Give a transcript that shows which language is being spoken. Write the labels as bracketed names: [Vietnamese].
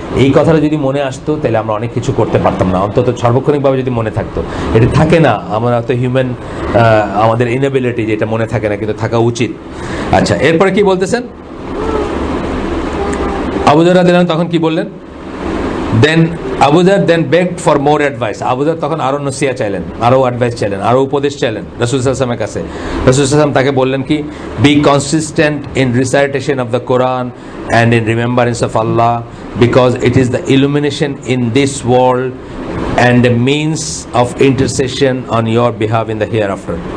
[Bangla] এই কথাটা যদি মনে আসতো তাহলে আমরা অনেক কিছু করতে পারতাম না, অন্তত সার্বক্ষণিকভাবে যদি মনে থাকতো। এটা থাকে না, আমরা তো হিউম্যান, আমাদের ইনএবিলিটি, যেটা মনে থাকে না, কিন্তু থাকা উচিত। আচ্ছা, এরপরে কি বলতেছেন? আবু যর রাদিয়াল্লাহু আনহু তখন কি বললেন? [English] then [Bangla] Abu যর [English] begged for more advice. [Bangla] Abu যর তখন আরো নসিহত চাইলেন, আরো অ্যাডভাইস চাইলেন, আরো উপদেশ চাইলেন রাসূল সাল্লাল্লাহু আলাইহি ওয়াসাল্লামের কাছে। রাসূল সাল্লাল্লাহু আলাইহি ওয়াসাল্লাম তাকে বললেন কি? [English] Be consistent in recitation of the Quran and in remembrance of Allah, because it is the illumination in this world and a means of intercession on your behalf in the hereafter.